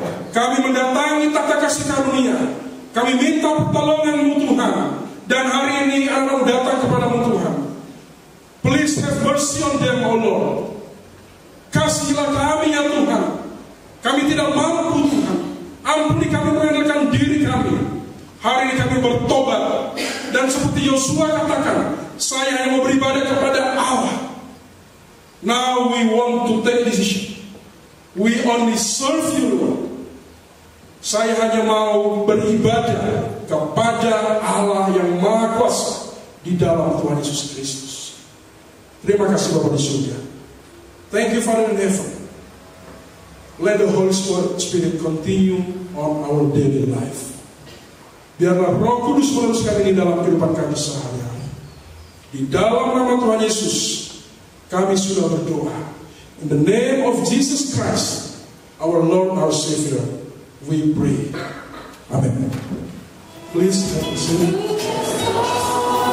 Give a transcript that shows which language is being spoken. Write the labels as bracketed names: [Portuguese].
[Indonesian] Kami mendatangi tata kasih karunia, kami minta pertolongan-Mu Tuhan, dan hari ini anak datang kepadamu Tuhan. [English] Please have mercy on them, O Lord. [Indonesian] Kasihilah kami ya Tuhan. Kami tidak mampu Tuhan. Ampuni kami mengandalkan diri kami. Hari ini kami bertobat, dan seperti Yosua katakan, saya hanya mau beribadah kepada Allah. [English] Now we want to take decision. We only serve you, Lord. [Indonesian] Saya hanya mau beribadah kepada Allah yang Maha Kuasa di dalam Tuhan Yesus Kristus. Terima kasih Bapa di surga. [English] Thank you Father in heaven. Let the Holy Spirit continue on our daily life. [Indonesian] Biarlah Roh Kudus meneruskan ini dalam kehidupan kami sehari-hari. Di dalam nama Tuhan Yesus kami sudah berdoa. [English] In the name of Jesus Christ, our Lord, our Savior, we pray. Amen. Please have a seat.